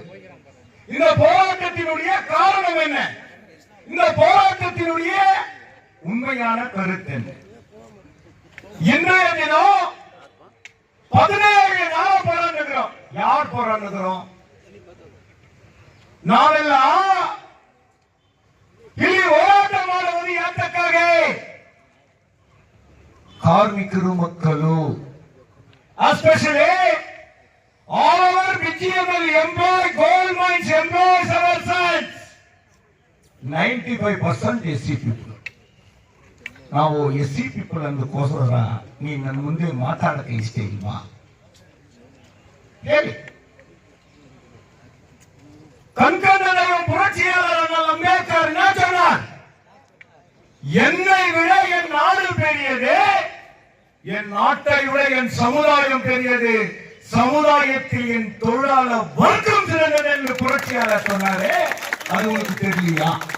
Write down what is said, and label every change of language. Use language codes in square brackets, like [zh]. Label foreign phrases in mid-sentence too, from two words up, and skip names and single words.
[ta] இந்த போராட்டத்தினுடைய காரணம் என்ன? இந்த போராட்டத்தினுடைய உண்மையான கருத்து என்ன? இன்றைய தினம் 17 நாள் போராடுகிறோம். யார் போராடுகிறோம்? [kn] நாமெல்லாம் ಇಲ್ಲಿ ಹೋರಾಟ ಮಾಡುವುದು ಯಾತಕ್ಕಾಗಿ? ಕಾರ್ಮಿಕರು ಮಕ್ಕಳು, [en] ಎಸ್ಪೆಷಲಿ all our BGML employee, gold mines employees, our sons, 95% SC people. [kn] ನಾವು [en] SC people [kn] ಅಂದಕ್ಕೋಸ್ಕರ ನೀನು ನನ್ನ ಮುಂದೆ ಮಾತಾಡಕ್ಕೆ ಇಷ್ಟ ಇಲ್ವಾ? ಹೇಳಿ. [ta] கண்கண்டதையும் புரட்சியாளர் அம்பேத்கர் என்ன சொன்னார்? என்னை விட என் நாடு பெரியது, என் நாட்டை விட என் சமுதாயம் பெரியது, சமுதாயத்தில் என் தொழிலாளர் வர்க்கம் சிறந்தது என்று புரட்சியாளர் சொன்னாரே, அது உங்களுக்கு தெரியலையா?